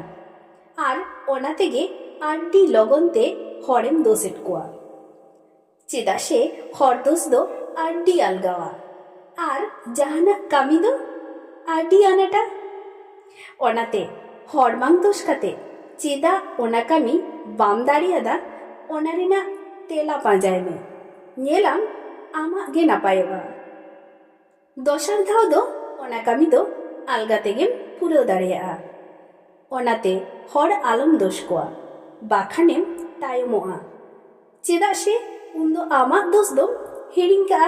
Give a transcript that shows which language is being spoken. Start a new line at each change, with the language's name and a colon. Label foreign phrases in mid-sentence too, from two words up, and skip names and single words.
Santali: আর ওনা তেগে আড্ডি লগনতে হড়েম দোষেট কোয়া, চেদাᱜ সে হর দোষ দো আড্ডি আলগাওয়া আর জাহানাᱜ কামি দো আড্ডি আনাটা। ওনাতে হর বাং দোষ কাতে চেদাᱜ ওনা কামি বাম দাঁড়িয়াদা ওনা ᱨᱮᱱᱟᱜ ᱛᱮᱞᱟ ᱯᱟᱸᱡᱟᱭ ᱢᱮ, ᱧᱮᱞᱟᱢ ᱟᱢᱟᱜ ᱜᱮ ᱱᱟᱯᱟᱭᱚᱜᱼᱟ। ᱫᱚᱥᱟᱨ ᱫᱷᱟᱣ ᱫᱚ ᱚᱱᱟ ᱠᱟᱹᱢᱤ ᱫᱚ ᱟᱞᱜᱟ ᱛᱮᱜᱮᱢ ᱯᱩᱨᱟᱹᱣ ᱫᱟᱲᱮᱭᱟᱜᱼᱟ। ᱚᱱᱟᱛᱮ ᱦᱚᱲ ᱟᱞᱚᱢ ᱫᱳᱥ ᱠᱚᱣᱟ, ᱵᱟᱠᱷᱟᱱᱮᱢ ᱛᱟᱭᱚᱢᱚᱜᱼᱟ, ᱪᱮᱫᱟᱜ ᱥᱮ ᱩᱱᱫᱚ ᱟᱢᱟᱜ ᱫᱳᱥ ᱫᱚᱢ ᱦᱤᱲᱤᱧ ᱠᱟᱜᱼᱟ।